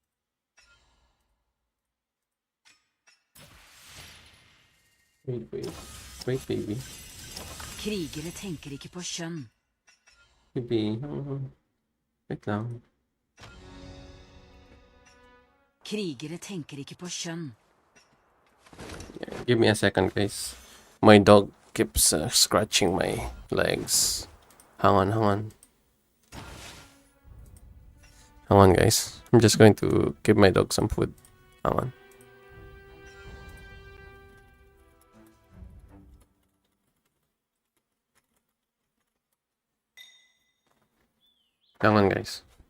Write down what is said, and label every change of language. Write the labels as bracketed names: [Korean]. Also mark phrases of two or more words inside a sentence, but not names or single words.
[English] Wait, baby. [Norwegian] Krigere tenker ikke på kjønn. [English] Baby. Wait lang. [Norwegian] Krigere tenker ikke på kjønn. [English] Yeah, give me a second, guys. My dog keeps scratching my legs. Hang on. Hang on, guys. I'm just going to give my dog some food. Hang on. Hang on, guys.